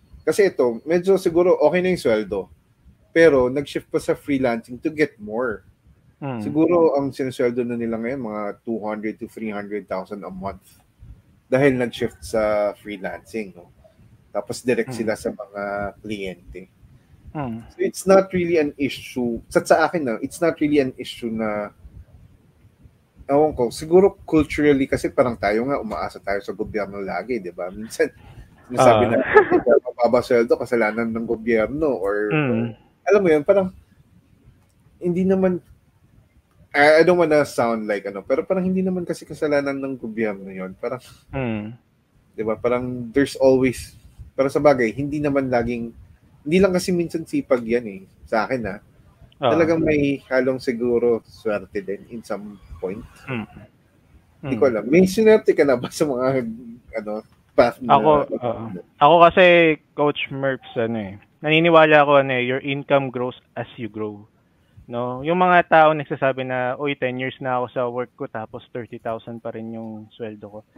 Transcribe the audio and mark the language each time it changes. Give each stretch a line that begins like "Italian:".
Filipino: Kasi ito, medyo siguro okay na yung sweldo, pero nag-shift pa sa freelancing
English: to get more.
Filipino: Siguro ang sinusweldo na nila ngayon mga 200 to 300,000 a month dahil nag-shift sa freelancing, no? Tapos direct sila sa mga kliyente.
English: So it's not really an issue.
Filipino: Sa akin na,
English: it's not really an issue
Filipino: na ewan ko, siguro culturally kasi parang tayo nga umaasa tayo sa gobyerno lagi, di ba? Minsan sinasabi na mababa sweldo kasalanan ng gobyerno or alam mo yun, parang hindi naman
English: I don't wanna sound like
Filipino: ano, pero parang hindi naman kasi kasalanan ng gobyerno yun. Parang, di ba, parang
English: there's always,
Filipino: pero sa bagay, hindi naman laging, hindi lang kasi minsan sipag yan eh, sa akin talagang may halong siguro swerte din
English: in some point.
Filipino: Hindi ko alam. May sinerte ka na ba sa mga, ano, path na? Ako kasi,
English: Coach Merps,
Filipino: naniniwala ako,
English: your income grows as you grow.
Filipino: No, yung mga tao nagsasabi na, "Uy, 10 years na ako sa work ko tapos 30,000 pa rin yung sweldo ko."